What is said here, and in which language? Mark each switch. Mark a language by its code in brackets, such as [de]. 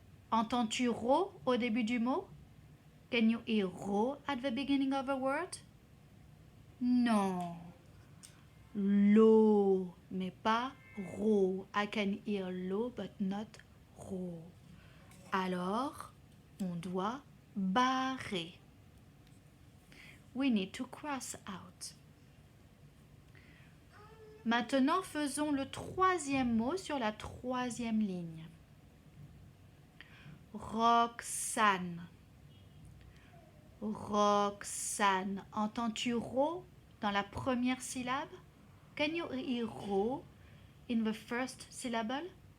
[fr] Entends-tu ro au début du mot? [en] Can you hear ro at the beginning of a word? [fr] Non. Lo, mais pas ro. [en] I can hear lo, but not ro. [fr] Alors, on doit barrer. [en] We need to cross out. [fr] Maintenant, faisons le troisième mot sur la troisième ligne. Roxane. Roxane. Entends-tu ro dans la première syllabe? [en] Can you hear ro in the first syllable?